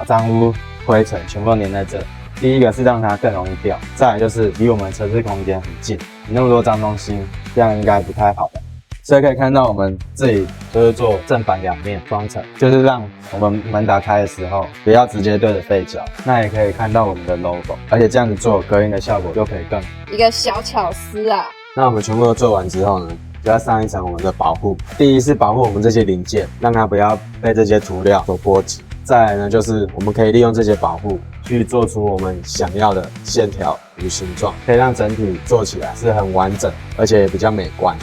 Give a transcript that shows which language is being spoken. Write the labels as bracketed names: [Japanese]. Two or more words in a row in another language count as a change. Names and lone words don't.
[Chinese] 髒污、灰塵全部粘在這。第一個是讓它更容易掉，再來就是離我們車室空間很近，那麼多髒東西，這樣應該不太好的。所以可以看到我們這裡就是做正反兩面雙層，就是讓我們門打開的時候不要直接對着背膠，那也可以看到我們的 logo， 而且這樣子做隔音的效果就可以更一個小巧思啊。那我們全部都做完之後呢，就要上一層我們的保護。第一是保護我們這些零件，讓它不要被這些塗料所波及。再來呢，就是我們可以利用這些保護去做出我們想要的線條與形狀，可以讓整體做起來是很完整，而且也比較美觀。